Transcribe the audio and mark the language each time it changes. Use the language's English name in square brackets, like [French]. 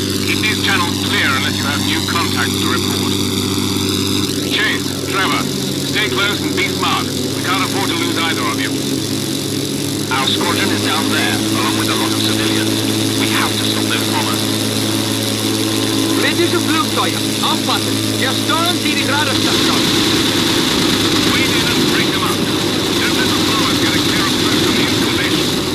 [English] Keep these channels clear unless you have new contacts to report. Chase, Trevor, stay close and be smart. We can't afford to lose either of you. Our squadron is down there, along with a lot of civilians. We have to stop those bombers. [German] Britische Flugzeuge, aufpassen! Wir steuern sie die Radarstation. [English] Wade in and break them up. Don't let the followers get a clear approach on the installation.